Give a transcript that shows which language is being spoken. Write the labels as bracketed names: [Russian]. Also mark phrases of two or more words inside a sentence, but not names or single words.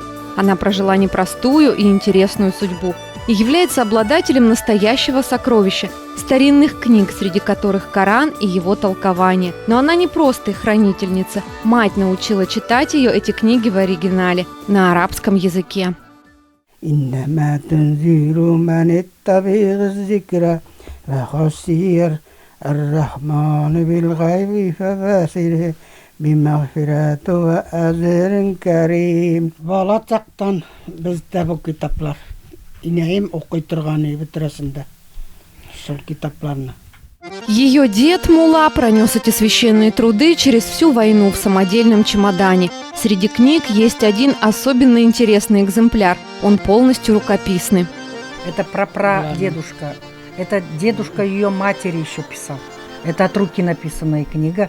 [Russian] Она прожила непростую и интересную судьбу и является обладателем настоящего сокровища – старинных книг, среди которых Коран и его толкование. Но она не просто их хранительница. Мать научила читать ее эти книги в оригинале на арабском языке. [Arabic] إنما تنذير من اتبع الذكر وخشي الرحمن بالغيب فبشره بمغفرة وأجر كريم. [Tatar] Бала чактан бездә бу китаплар. Инәем укый торганы битрәсендә. Шул китапларны. [Russian] Ее дед Мула пронес эти священные труды через всю войну в самодельном чемодане. Среди книг есть один особенно интересный экземпляр. Он полностью рукописный. Это прапрадедушка. Это дедушка ее матери еще писал. Это от руки написанная книга.